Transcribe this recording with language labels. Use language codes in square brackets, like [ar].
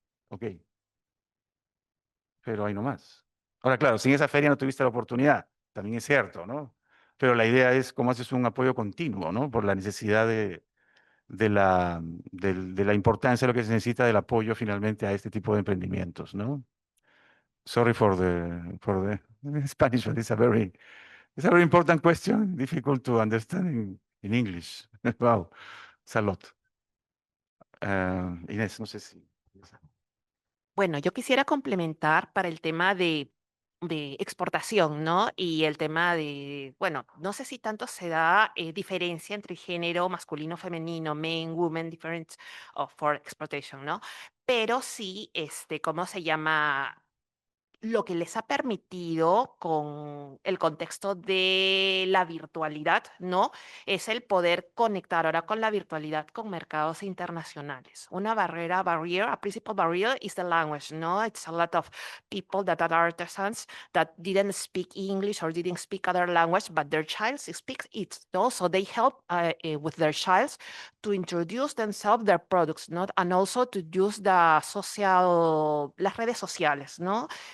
[es] Ok, pero ahí no más. Ahora, claro, sin esa feria no tuviste la oportunidad, también es cierto, ¿no? Pero la idea es cómo haces un apoyo continuo, ¿no? Por la necesidad de la importancia de lo que se necesita del apoyo finalmente a este tipo de emprendimientos, ¿no? [en] Sorry for the Spanish, but it's a very important question, difficult to understand in English. Wow, it's a lot. Inés, [es] no sé si. Bueno, yo quisiera complementar para el tema de exportación, ¿no? Y el tema de, bueno, no sé si tanto se da diferencia entre género masculino, femenino, [en] men, women, different for exportation, [es] ¿no? Pero sí, ¿cómo se llama? Lo que les ha permitido con el contexto de la virtualidad, ¿no? Es el poder conectar ahora con la virtualidad con mercados internacionales. [en] Una barrier, a principal barrier is the language, ¿no? It's a lot of people that are artisans that didn't speak English or didn't speak other language, but their child speaks it, ¿no? So they help with their child to introduce themselves, their products, ¿no? And also to use [es] las redes sociales, [en] ¿no?